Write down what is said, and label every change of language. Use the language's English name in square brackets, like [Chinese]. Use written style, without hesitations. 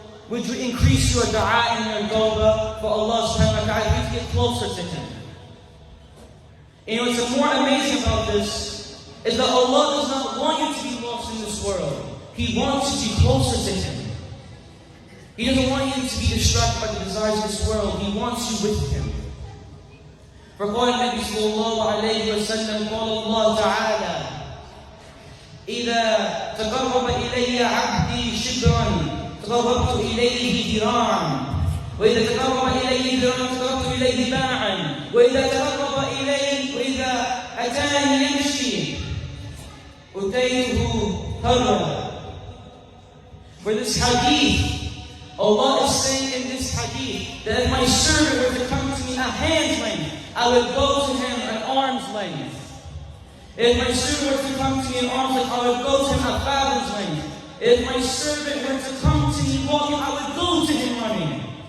[English] Would you increase your dua and your tawbah for Allah subhanahu wa ta'ala to get closer to Him? And what's more amazing about this is that Allah does not want you to be lost in this world. He wants you to be closer to Him. He doesn't want you to be distracted by the desires of this world. He wants you with Him. For [Arabic] قال النبي صلى الله عليه وسلم قال الله تعالى إذا تقرب إلي عبدي شبرا تقربت إليه ذراعا وإذا تقرب إليه ذراعا تقربت إليه باعا وإذا تقرب إليه وإذا أتاني يمشي أتيته هرا. [English] For this hadith, Allah is saying in this hadith that if my servant were to come to me at hand's length, I would go to him at arm's length. If my servant were to come to me at arm's length, I would go to him at fathom's length. If my servant were to come to me walking, I would go to him running.